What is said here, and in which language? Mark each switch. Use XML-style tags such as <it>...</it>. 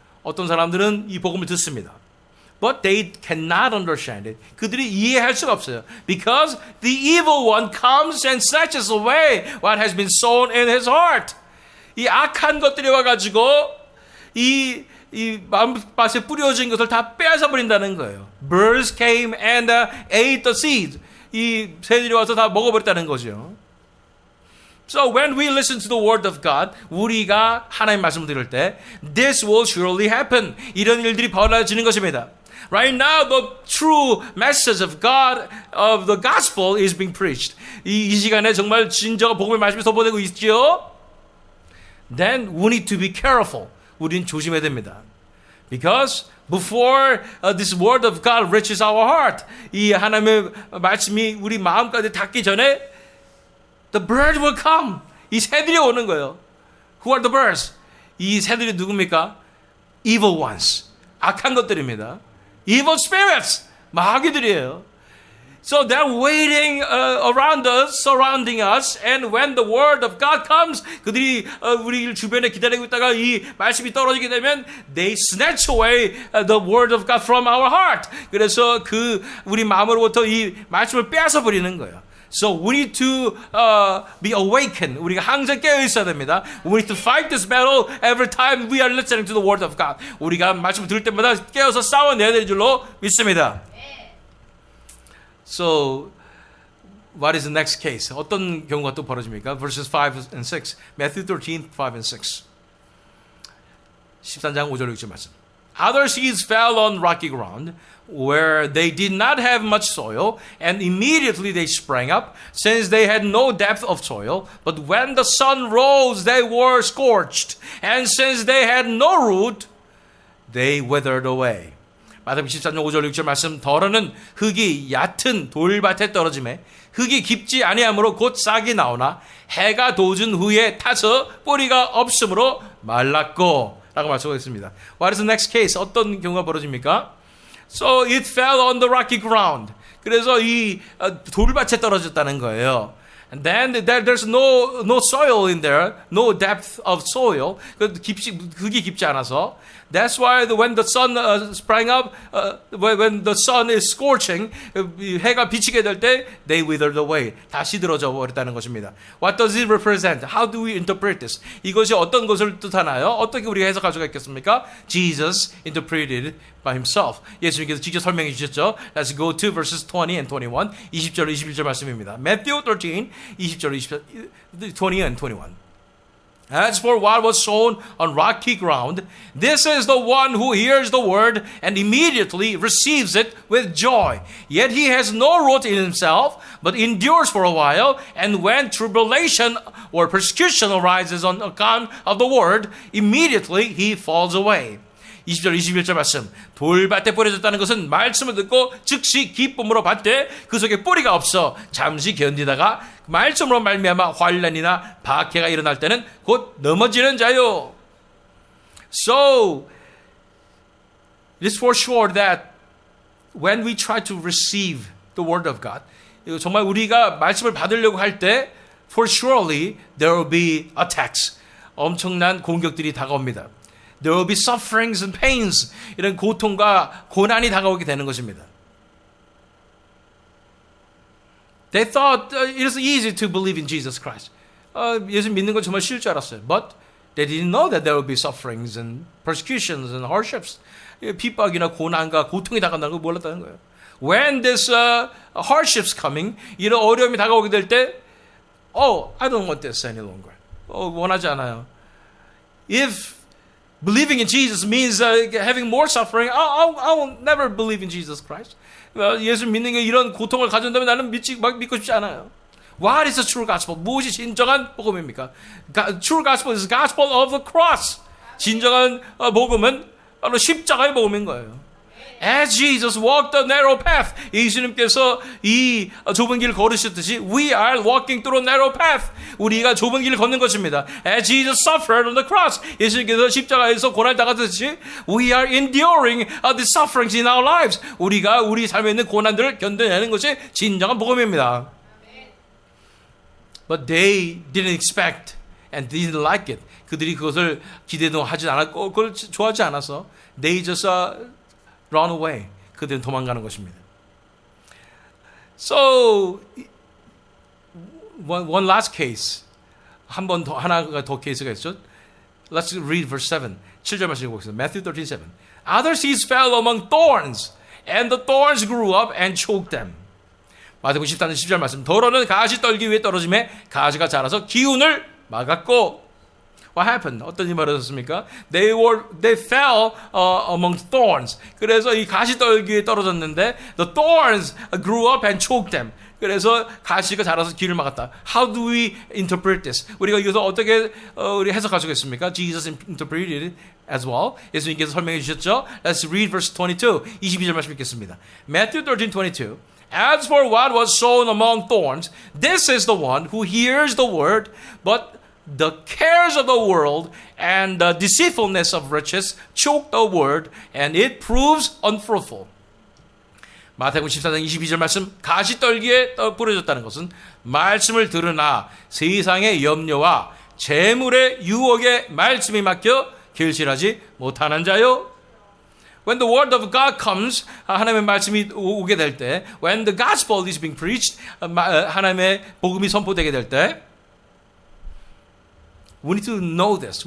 <ko>어떤 사람들은 이 복음을 듣습니다.</ko> <en>But they cannot understand it.</en> <ko>그들이 이해할 수가 없어요.</ko> <en>Because the evil one comes and snatches away what has been sown in his heart.</en> <ko>이 악한 것들이 와가지고 이 마음밭에 뿌려진 것을 다 빼앗아 버린다는 거예요.</ko> <en>Birds came and ate the seed.</en> <ko>이 새들이 와서 다 먹어버렸다는 거죠.</ko> <en>So when we listen to the word of God,</en> <ko>우리가 하나님 말씀을 들을 때</ko> <en>this will surely happen.</en> <ko>이런 일들이 벌어지는 것입니다.</ko> <en>Right now, the true message of God, of the gospel is being preached.</en> <ko>이 시간에 정말 진정한 복음의 말씀이 선포되고 있죠.</ko> <en>Then we need to be careful.</en> <ko>우리는 조심해야 됩니다.</ko> <en>Because before this word of God reaches our heart,</en> <ko>이 하나님의 말씀이 우리 마음까지 닿기 전에</ko> <en>the bird will come.</en> <ko>이 새들이 오는 거예요.</ko> <en>Who are the birds?</en> <ko>이 새들이 누굽니까?</ko> <en>Evil ones.</en> <ko>악한 것들입니다.</ko> <en>Evil spirits.</en> <ko>마귀들이에요.</ko> <en>So they're waiting around us, surrounding us, and when the word of God comes,</en> <ko>그들이 우리 주변에 기다리고 있다가 이 말씀이 떨어지게 되면</ko> <en>they snatch away the word of God from our heart.</en> <ko>그래서 우리 마음으로부터 이 말씀을 빼앗아 버리는 거예요.</ko> <en>So we need to be awakened.</en> <ko>우리가 항상 깨어 있어야 됩니다.</ko> <en>We need to fight this battle every time we are listening to the word of God.</en> <ko>우리가 말씀을 들을 때마다 깨어서 싸워내야 될 줄로 믿습니다.</ko> <en>So, what is the next case?</en> <ko>어떤 경우가 또 벌어집니까?</ko> <en>Verses 5 and 6. Matthew 13, 5 and 6.</en> <ko>13장 5절 6절 말씀.</ko> <en>Other seeds fell on rocky ground, where they did not have much soil, and immediately they sprang up, since they had no depth of soil. But when the sun rose, they were scorched, and since they had no root, they withered away.</en> <ko>마태복음 14장 5절 6절 말씀 더러는 흙이 얕은 돌밭에 떨어짐에 흙이 깊지 아니하므로 곧 싹이 나오나 해가 돋은 후에 타서 뿌리가 없으므로 말랐고 라고 말씀하셨습니다.</ko> <en>What is the next case?</en> <ko>어떤 경우가 벌어집니까?</ko> <en>So it fell on the rocky ground.</en> <ko>그래서 이 돌밭에 떨어졌다는 거예요.</ko> <en>And then there's no soil in there, no depth of soil.</en> <ko>흙이 깊지 않아서.</ko> <en>That's why when the sun sprang up, when the sun is scorching,</en> <ko>해가 비치게 될 때</ko> <en>they withered away.</en> <ko>다 시들어져 버렸다는 것입니다.</ko> <en>What does it represent? How do we interpret this?</en> <ko>이것이 어떤 것을 뜻하나요? 어떻게 우리가 해석할 수가 있겠습니까?</ko> <en>Jesus interpreted by himself.</en> <ko>예수님께서 직접 설명해 주셨죠.</ko> <en>Let's go to verses 20 and 21.</en> <ko>20절 21절 말씀입니다.</ko> <en>Matthew 13, 20절 20 and 21. As for what was sown on rocky ground, this is the one who hears the word and immediately receives it with joy. Yet he has no root in himself, but endures for a while, and when tribulation or persecution arises on account of the word, immediately he falls away.</en> <ko>20절 21절 말씀. 돌밭에 뿌려졌다는 것은 말씀을 듣고 즉시 기쁨으로 받되 그 속에 뿌리가 없어 잠시 견디다가 말씀으로 말미암아 환난이나 박해가 일어날 때는 곧 넘어지는 자요.</ko> <en>So it is for sure that when we try to receive the word of God,</en> <ko>정말 우리가 말씀을 받으려고 할 때</ko> <en>for surely there will be attacks.</en> <ko>엄청난 공격들이 다가옵니다.</ko> <en>There will be sufferings and pains.</en> <ko>이런 고통과 고난이 다가오게 되는 것입니다.</ko> <en>They thought it is easy to believe in Jesus Christ.</en> <ko>예수 믿는 건 정말 쉬울 줄 알았어요.</ko> <en>But they didn't know that there will be sufferings and persecutions and hardships.</en> <ko>핍박이나 고난과 고통이 다가온다는 걸 몰랐다는 거예요.</ko> <en>When this hardships coming,</en> <ko>이런 어려움이 다가오게 될 때,</ko> <en>I don't want this any longer.</en> <ko>원하지 않아요.</ko> <en>If believing in Jesus means having more suffering, I will never believe in Jesus Christ.</en> <ko>예수 믿는 게 이런 고통을 가져온다면 나는 믿고 싶지 않아요.</ko> <en>What is the true gospel?</en> <ko>무엇이 진정한 복음입니까?</ko> <en>True gospel is the gospel of the cross.</en> <ko>진정한 복음은 바로 십자가의 복음인 거예요.</ko> <en>As Jesus walked the narrow path,</en> <ko>예수님께서 이 좁은 길을 걸으셨듯이</ko> <en>we are walking through a narrow path.</en> <ko>우리가 좁은 길을 걷는 것입니다.</ko> <en>As Jesus suffered on the cross,</en> <ko>예수님께서 십자가에서 고난을 당하셨듯이</ko> <en>we are enduring the sufferings in our lives.</en> <ko>우리가 우리 삶에 있는 고난들을 견뎌내는 것이 진정한 복음입니다.</ko> <en>But they didn't expect and didn't like it.</en> <ko>그들이 그것을 기대도 하지 않았고 그걸 좋아하지 않아서</ko> <en>they just run away.</en> <ko>그들은 도망가는 것입니다.</ko> <en>So one last case.</en> <ko>하나가 더 케이스가 있죠.</ko> <en>Let's read verse 7.</en> <ko>7절 말씀 읽어보겠습니다.</ko> <en>Matthew 13:7. Other seeds fell among thorns, and the thorns grew up and choked them.</en> <ko>마태복음 14장 10절 말씀. 더러는 가시 떨기 위에 떨어짐에 가시가 자라서 기운을 막았고.</ko> <en>What happened?</en> <ko>어떤 일이 벌어졌습니까?</ko> <en>They fell among thorns.</en> <ko>그래서 이 가시떨기에 떨어졌는데</ko> <en>the thorns grew up and choked them.</en> <ko>그래서 가시가 자라서 길을 막았다.</ko> <en>How do we interpret this?</en> <ko>우리가 이것을 어떻게 우리 해석할 수 있습니까?</ko> <en>Jesus interpreted it as well.</en> <ko>예수님께서 설명해 주셨죠?</ko> <en>Let's read verse 22.</en> <ko>22절 말씀 읽겠습니다.</ko> <en>Matthew 13:22. As for what was sown among thorns, this is the one who hears the word, but the cares of the world and the deceitfulness of riches choke the word, and it proves unfruitful.</en> <ko>마태복음 14장 22절 말씀. 가시떨기에 뿌려졌다는 것은 말씀을 들으나 세상의 염려와 재물의 유혹에 말씀이 막혀 결실하지 못하는 자요.</ko> <en>When the word of God comes,</en> <ko>하나님의 말씀이 오게 될 때,</ko> <en>when the gospel is being preached,</en> <ko>하나님의 복음이 선포되게 될 때,</ko> <en>we need to know this.</en>